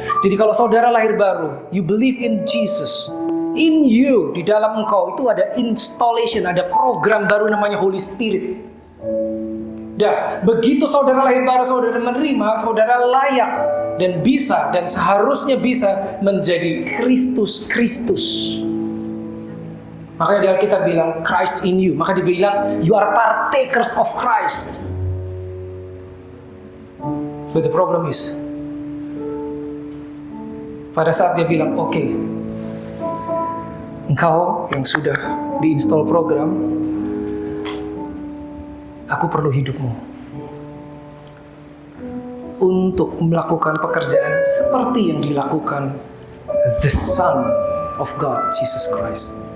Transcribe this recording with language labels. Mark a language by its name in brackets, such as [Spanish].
[Indonesian] Jadi kalau saudara lahir baru, [English] you believe in Jesus, in you, [Indonesian] di dalam engkau itu ada installation, ada program baru namanya Holy Spirit. Dah, begitu saudara lahir baru, saudara menerima, saudara layak dan bisa dan seharusnya bisa menjadi Kristus. Makanya di Alkitab bilang [English] Christ in you. [Indonesian] Maka dibilang [English] you are partakers of Christ. But the problem is, [Indonesian] pada saat dia bilang oke, engkau yang sudah diinstal program, aku perlu hidupmu untuk melakukan pekerjaan seperti yang dilakukan the Son of God, Jesus Christ.